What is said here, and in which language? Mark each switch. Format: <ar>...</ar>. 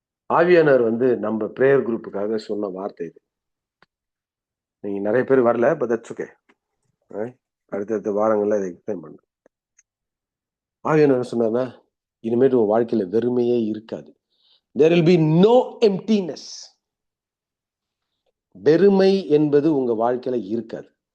<ta>ஆவியானவர் நம்ம பிரேயர் குரூப்புக்காக சொன்ன வார்த்தை இது. நீங்க நிறைய பேர் வரல,</ta> <en>But that's okay.</en> <ta>அடுத்தடுத்த வாரங்கள்ல இதை எக்ஸ்பிளைன் பண்ண. ஆவியானவர் சொன்னா, இனிமேட்டு உன் வாழ்க்கையில வெறுமையே இருக்காது.</ta> <en>There will be no emptiness.</en> <ta>வெறுமை என்பது உங்க வாழ்க்கையில இருக்காது.</ta>